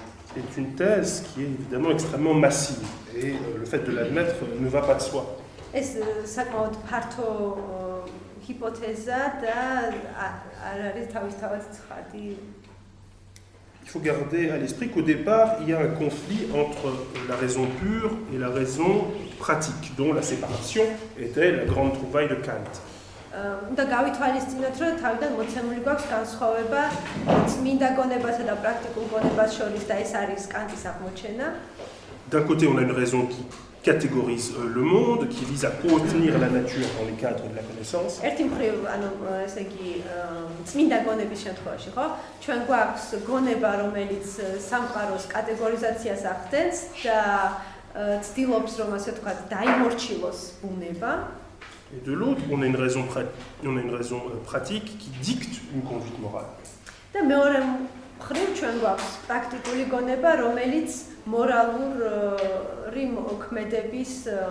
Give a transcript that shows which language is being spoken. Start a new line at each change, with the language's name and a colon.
French: C'est une thèse qui est évidemment extrêmement massive et le fait de l'admettre ne va pas de soi.
Georgian: ეს საკმაოდ ფართო ჰიპოთეზა და არ არის თავისთავად ცხადი.
French: Il faut garder à l'esprit qu'au départ, il y a un conflit entre la raison pure et la raison pratique, dont la séparation était la grande trouvaille de Kant.
Georgian: და გავითვალისწინოთ, რომ თავიდან მოცემული გვაქვს განსხვავება წმინდა გონებასა და პრაქტიკულ გონებას შორის და ეს არის კანტის აღმოჩენა.
French: D'un côté, on a une raison qui catégorise le monde, qui vise à contenir la nature dans les cadres de la connaissance.
Georgian: ერთი მხრივ, ანუ ესე იგი, წმინდა გონების შემთხვევაში, ხო? ჩვენ გვაქვს გონება, რომელიც სამყაროს კატეგორიზაციას ახდენს და ცდილობს, რომ ასე ვთქვათ, დაიმორჩილოს ბუნება.
French: Et de l'autre, on a une raison pratique qui dicte une conduite morale.
Georgian: და მეორე მხრივ ჩვენ გვაქვს პრაქტიკული გონება, რომელიც მორალური მოქმედების